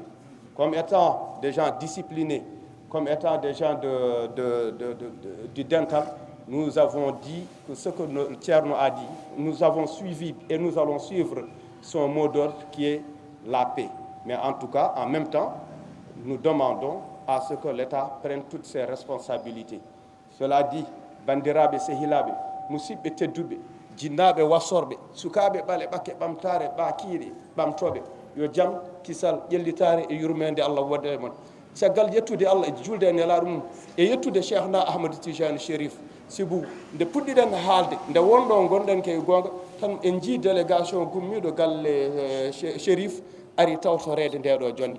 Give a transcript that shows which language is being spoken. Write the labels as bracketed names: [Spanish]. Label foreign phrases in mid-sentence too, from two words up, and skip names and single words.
[French] Comme étant des gens disciplinés, comme étant des gens du dental, nous avons dit que ce que Thierno a dit, nous avons suivi et nous allons suivre son mot d'ordre qui est la paix. Mais en tout cas, en même temps, nous demandons à ce que l'État prenne toutes ses responsabilités. Cela dit, [Fula] bandiraɓe sehilaɓe, musidɓe tedduɓe, jinnaɓe wassorɓe, sukaɓe ɓale ɓakke ɓamtare ɓakiiɗe ɓamtoɓe, yo jaam kisal ƴellitare e yurmede Allah wonda e mon. Caggal yettude Allah e julde e nelaɗo mum e yettude cheikhna ahmadou tijani chérif sibou nde puɗɗiɗen haalde nde wonɗo gonɗen ke gonga tan en jii délégation gummiɗo galle chérif ari tawtorede ndeɗo jonde.